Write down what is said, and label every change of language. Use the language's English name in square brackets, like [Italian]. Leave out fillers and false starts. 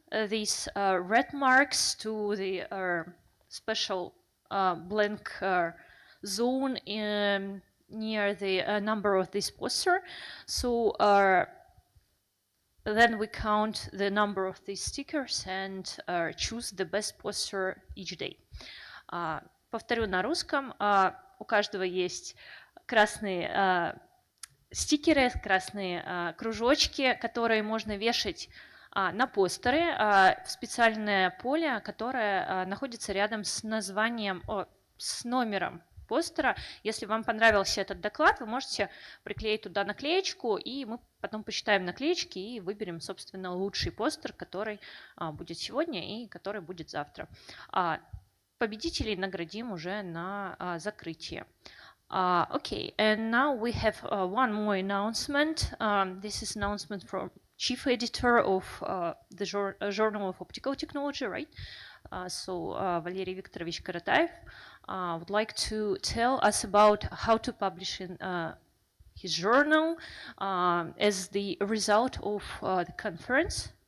[English] these red marks to the special blank zone near the number of this poster. So then we count the number of these stickers and choose the best poster each day. [Russian] Повторю на русском. У каждого есть красные стикеры, красные кружочки, которые можно вешать на постеры в специальное поле, которое находится рядом с названием, с номером постера. Если вам понравился этот доклад, вы можете приклеить туда наклеечку, и мы потом посчитаем наклеечки и выберем, собственно, лучший постер, который будет сегодня и который будет завтра. Победителей наградим уже на закрытии. [English] Okay, and now we have one more announcement. This is announcement from Chief Editor of the Journal of Optical Technology, right? So Valery Viktorovich Korotaev would like to tell us about how to publish in his journal as the result of the conference.